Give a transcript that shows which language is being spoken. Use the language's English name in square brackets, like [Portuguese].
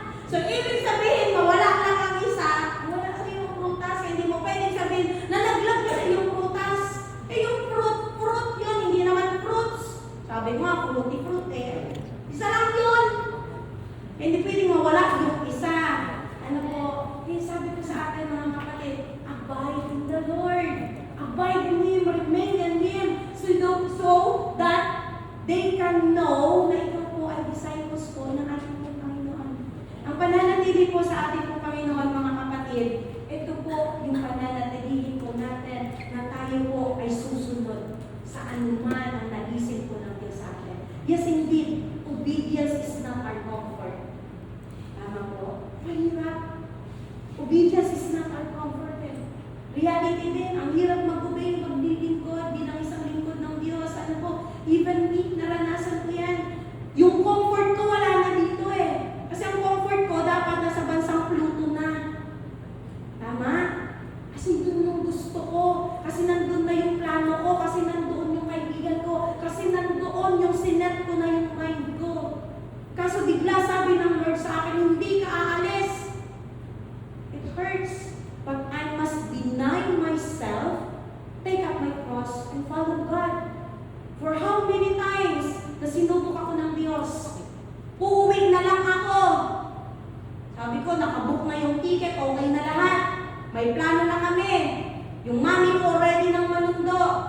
[Filipino] So, ibig sabihin, mawala lang ang isa, wala kasi yung prutas. Hindi mo pwedeng sabihin, nalaglag kasi yung prutas. Yung fruit yun, hindi naman fruits. Sabi mo, fruity-fruit Isa lang yun. Hindi pwedeng mawala yung isa. Ano po, sabi ko sa atin mga kapatid, [English] abide in the Lord. Abide in Him, remain in Him, so that they can know [Filipino] na ikaw po ay disciples po ng ating po Panginoon. Ang pananatili po sa ating po Panginoon, mga kapatid, ito po yung pananatili po natin na tayo po ay susunod sa anuman ang naisip po ng Diyos sa atin. [English] Yes, indeed, obedience is not our comfort. [Filipino] Tama po? Mahirap. [English] Obedience is not our comfort. [Filipino] Reality din, ang hirap mag-obey, maglilingkod bilang isang lingkod ng Diyos. Ano po, [English] even me, [Filipino] naranasan ko yan. Yung comfort ko wala na dito Kasi ang comfort ko dapat nasa bansang Pluto na. Tama? Kasi doon yung gusto ko. Kasi nandun na yung plano ko. Kasi nandoon yung kaibigan ko. Kasi nandoon yung sinet ko na yung mind ko. Kaso bigla sabi ng Lord sa akin, hindi ka aalis. [English] It hurts. But I must deny myself, take up my cross, and follow God. For how many times [Filipino] na sinubok ako ng Diyos? Uuwi na lang ako. Sabi ko, nakabook na yung ticket, okay na lahat. May plano na kami. Yung mami ko ready ng manundo.